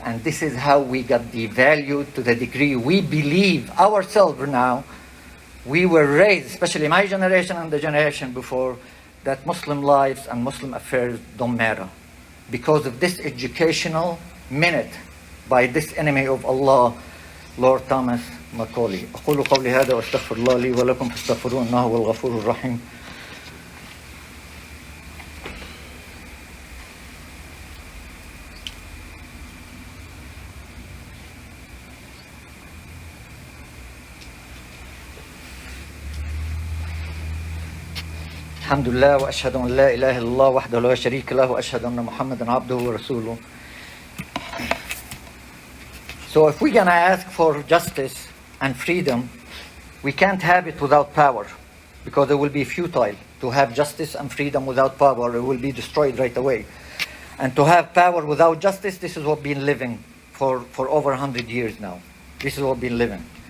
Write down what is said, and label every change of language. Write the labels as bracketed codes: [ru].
[en] And this is how we got devalued to the degree we believe ourselves now. We were raised, especially my generation and the generation before, that Muslim lives and Muslim affairs don't matter because of this educational minute by this enemy of Allah, Lord Thomas Macaulay. [ar] أقول قولي هذا وأستغفر الله لي ولكم فاستغفروه إنه هو الغفور الرحيم. الحمد لله وأشهد أن لا إله إلا الله وحده لا شريك له وأشهد أن محمدا عبده ورسوله. [en] So if we're going to ask for justice and freedom, we can't have it without power, because it will be futile to have justice and freedom without power. It will be destroyed right away. And to have power without justice, this is what we've been living for over 100 years now. This is what we've been living.